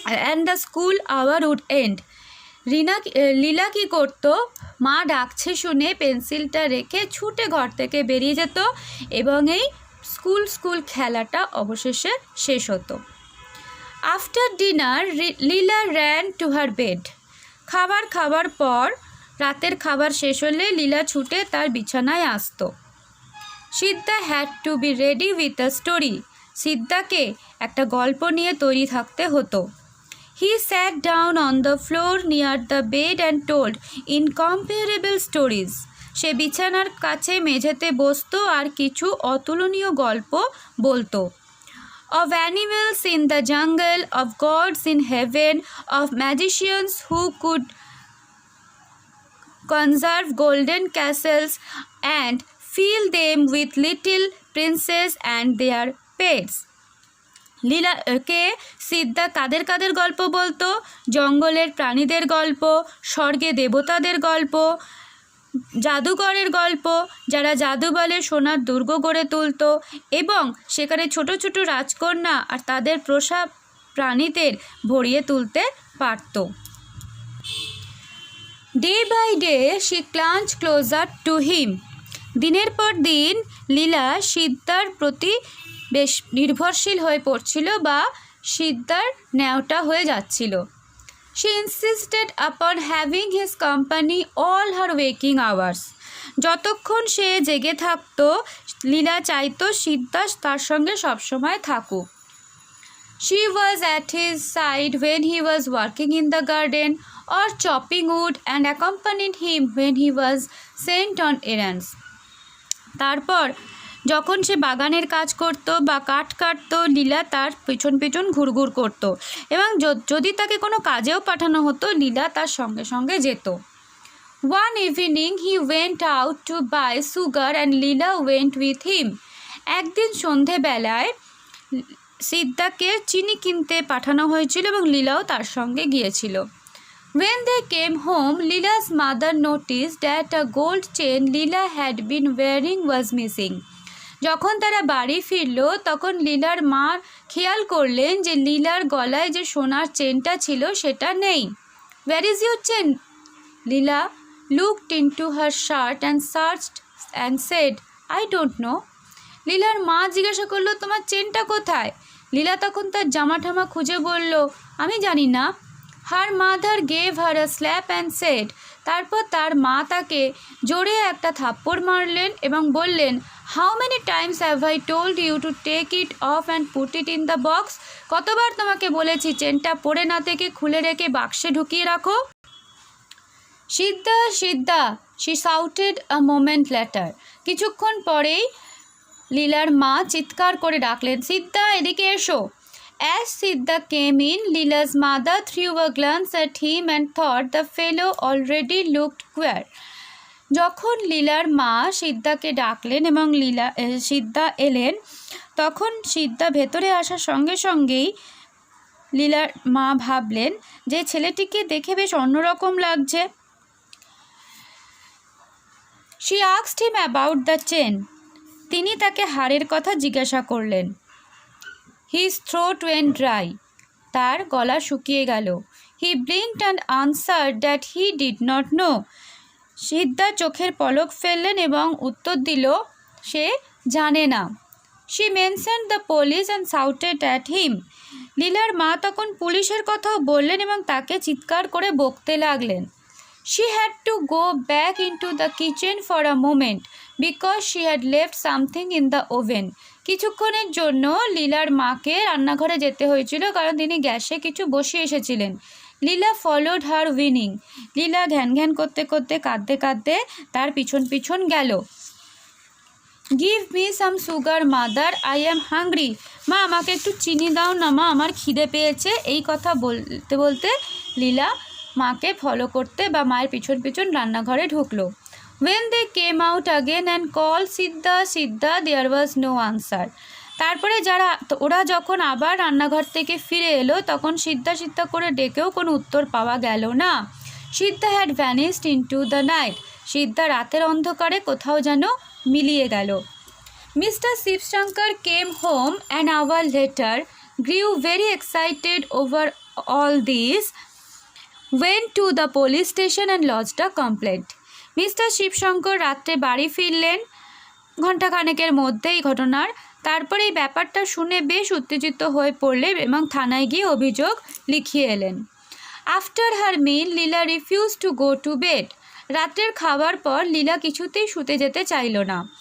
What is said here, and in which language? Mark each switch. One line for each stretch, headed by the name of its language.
English: And the school hour would end.
Bangla: লীলা কী করতো? মা ডাকছে শুনে পেন্সিলটা রেখে ছুটে ঘর থেকে বেরিয়ে যেত এবং এই স্কুল খেলাটা অবশেষে শেষ হতো।
English: After dinner Leela ran to her bed.
Bangla: খাবার পর রাতের খাবার শেষ হলে লীলা ছুটে তার বিছানায় আসতো।
English: Siddha had to be ready with a story.
Bangla: সিদ্ধাকে একটা গল্প নিয়ে তৈরি থাকতে হতো।
English: He sat down on the floor near the bed and told incomparable stories.
Bangla: সে বিছানার কাছে মেঝেতে বসতো আর কিছু অতুলনীয় গল্প বলতো।
English: Of animals in the jungle, of gods in heaven, of magicians who could conserve golden castles and fill them with little princes and their pets.
Bangla: লীলাকে সিদ্ধা কাদের গল্প বলতো? জঙ্গলের প্রাণীদের গল্প, স্বর্গে দেবতাদের গল্প, জাদুকরের গল্প, যারা জাদু বলে সোনার দুর্গ গড়ে তুলত এবং সেখানে ছোট ছোট রাজকন্যা আর তাদের পোষা প্রাণীদের ভরিয়ে তুলতে পারত।
English: Day by day she clung closer to him.
Bangla: দিনের পর দিন লীলা সিদ্ধার প্রতি বেশ নির্ভরশীল হয়ে পড়ছিল বা সিদ্ধার ন্যাওটা হয়ে যাচ্ছিল।
English: She insisted upon having his company all her waking hours.
Bangla: যতক্ষণ সে জেগে থাকতো লীলা চাইতো সিদ্ধা তার সঙ্গে সবসময় থাকুক।
English: She was at his side when he was working in the garden or chopping wood and accompanied him when he was sent on errands.
Bangla: তারপর যখন সে বাগানের কাজ করত বা কাঠ কাটতো, লীলা তার পিছন ঘুরঘুর করত এবং যদি তাকে কোনো কাজেও পাঠানো হতো লীলা তার সঙ্গে সঙ্গে যেত।
English: One evening he went out to buy sugar and Leela went with him.
Bangla: একদিন সন্ধেবেলায় সিদ্ধাকে চিনি কিনতে পাঠানো হয়েছিল এবং লীলাও তার সঙ্গে গিয়েছিল।
English: When they came home, Leela's mother noticed that a gold chain Leela had been wearing was missing.
Bangla: যখন তারা বাড়ি ফিরল তখন লীলার মা খেয়াল করলেন যে লীলার গলায় যে সোনার চেনটা ছিল সেটা নেই।
English: Where is your chain? Leela looked into her shirt and searched and said, I don't know.
Bangla: লীলার মা জিজ্ঞাসা করলো, তোমার চেনটা কোথায়? লীলা তখন তার জামা ঠামা খুঁজে বলল, আমি জানি না।
English: Her mother gave her a slap and said,
Bangla: তারপর তার মা তাকে জোরে একটা থাপ্পড় মারলেন এবং বললেন,
English: How many times have I told you to take it off and put it in the box?
Bangla: কতবার তোমাকে বলেছি চেনটা পরে না থেকে খুলে রেখে বাক্সে ঢুকিয়ে রাখো?
English: Siddha Siddha, she shouted a moment later.
Bangla: কিছুক্ষণ পরেই লীলার মা চিৎকার করে ডাকলেন, সিদ্ধা এদিকে এসো।
English: As Siddha came in, Leela's mother threw a glance at him and thought the fellow already looked queer.
Bangla: যখন লীলার মা সিদ্ধাকে ডাকলেন এবং সিদ্ধা এলেন, তখন সিদ্ধা ভেতরে আসার সঙ্গে সঙ্গেই লীলার মা ভাবলেন যে ছেলেটিকে দেখে বেশ অন্যরকম লাগছে।
English: She asked him about the chain.
Bangla: তিনি তাকে হারের কথা জিজ্ঞাসা করলেন।
English: His throat went dry.
Bangla: তার গলা শুকিয়ে গেল।
English: He blinked and answered that he did not know.
Bangla: সিদ্ধা চোখের পলক ফেললেন এবং উত্তর দিল, সে জানে না।
English: She mentioned the police and shouted at him.
Bangla: লীলার মা তখন পুলিশের কথাও বললেন এবং তাকে চিৎকার করে বকতে লাগলেন।
English: She had to go back into the kitchen for a moment because she had left something in the oven.
Bangla: কিছুক্ষণের জন্য লীলার মাকে রান্নাঘরে যেতে হয়েছিল কারণ তিনি গ্যাসে কিছু বসিয়ে এসেছিলেন।
English: Leela followed her whining.
Bangla: লীলা ঘ্যান ঘ্যান করতে করতে কাঁদতে কাঁদতে তার পিছন পিছন গেল।
English: Give me some sugar mother, I am hungry.
Bangla: মা আমাকে একটু চিনি দাও না মা, আমার খিদে পেয়েছে। এই কথা বলতে বলতে লীলা মাকে ফলো করতে বা মায়ের পিছন পিছন রান্নাঘরে ঢুকলো।
English: When they came out again and called Siddha Siddha, there was no answer.
Bangla: তারপরে ওরা যখন আবার রান্নাঘর থেকে ফিরে এলো তখন সিদ্ধা সিদ্ধা করে ডেকেও কোনো উত্তর পাওয়া গেল না।
English: Siddha had vanished into the night.
Bangla: সিদ্ধা রাতের অন্ধকারে কোথাও যেন মিলিয়ে গেল।
English: Mr. Shivshankar came home an hour later, grew very excited over all this, went to the police station and lodged a complaint.
Bangla: Mister Shibshankar রাত্রে বাড়ি ফিরলেন ঘণ্টাখানেকের মধ্যে এই ঘটনার। তারপরে এই ব্যাপারটা শুনে বেশ উত্তেজিত হয়ে পড়লেন এবং থানায় গিয়ে অভিযোগ লিখিয়ে এলেন।
English: After her meal Leela refuse to go to bed.
Bangla: রাত্রের খাবার পর লীলা কিছুতেই শুতে যেতে চাইল না।